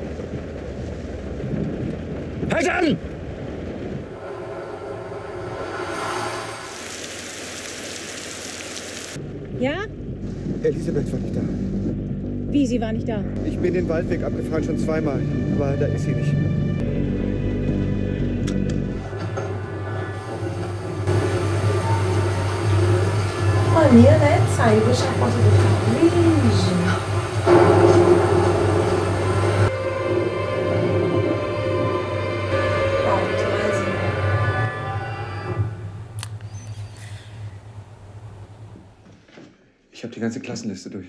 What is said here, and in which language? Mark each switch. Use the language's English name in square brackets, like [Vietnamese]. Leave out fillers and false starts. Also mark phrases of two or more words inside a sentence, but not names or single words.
[German] Halt an! Ja? Elisabeth war nicht da. Wie, sie war nicht da? Ich bin den Waldweg abgefahren, schon zweimal. Aber da ist sie nicht. [Portuguese] Mania, né? De sair, deixar a porta do carro. Virgem. Pronto, mais [German] Ich habe die ganze Klassenliste durch.